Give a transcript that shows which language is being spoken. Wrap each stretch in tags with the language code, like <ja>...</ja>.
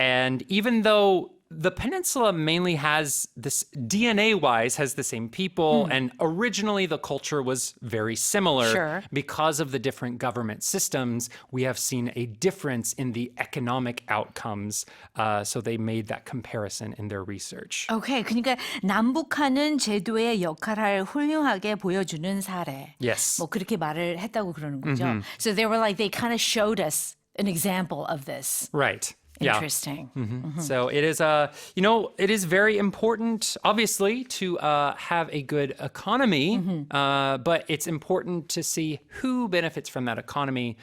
<en>And even though the peninsula mainly has this DNA-wise has the same people, and originally the culture was very similar. Sure. Because of the different government systems, we have seen a difference in the economic outcomes. So they made that comparison in their research.</en> <ko>Okay, 그러니까 남북한은 제도의 역할을 훌륭하게 보여주는 사례.</ko> <en>Yes.</en> <ko>뭐 그렇게 말을 했다고 그러는 거죠.</ko> <en>So they were like, they kind of showed us an example of this. Right. Interesting. Yeah. So it is, it is very important, obviously, to have a good economy, but it's important to see who benefits from that economy.</en>